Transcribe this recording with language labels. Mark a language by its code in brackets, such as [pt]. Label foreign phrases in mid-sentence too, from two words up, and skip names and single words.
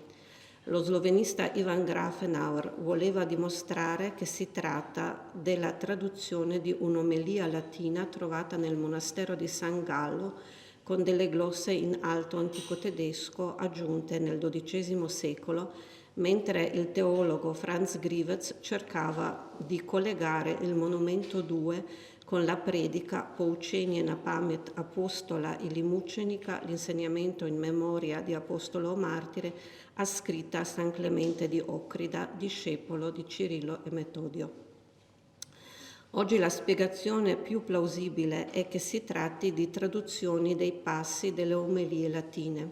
[it] Lo slovenista Ivan Grafenauer voleva dimostrare che si tratta della traduzione di un'omelia latina trovata nel monastero di San Gallo, con delle glosse in alto antico tedesco aggiunte nel XII secolo, mentre il teologo Franz Grivets cercava di collegare il monumento 2 con la predica Poučenie na pamet apostola ili mučenika, l'insegnamento in memoria di apostolo o martire, ascritta a San Clemente di Ocrida, discepolo di Cirillo e Metodio. Oggi la spiegazione più plausibile è che si tratti di traduzioni dei passi delle omelie latine.